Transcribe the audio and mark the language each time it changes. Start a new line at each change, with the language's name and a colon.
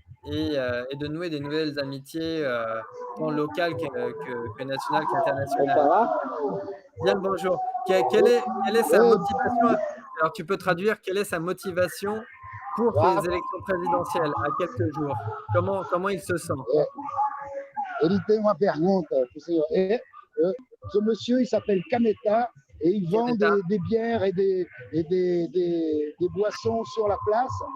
French: et de nouer des nouvelles amitiés, tant locales que nationales qu'internationales. Bien le bonjour. Quelle est sa Oui, motivation? Alors, tu peux traduire, quelle est sa motivation pour ces élections présidentielles à quelques jours? Comment il se sent?
Portuguese: ele tem uma pergunta para o senhor.
French: Ce monsieur, il s'appelle Kameta et il vend Kenetta? des bières et des boissons sur la place.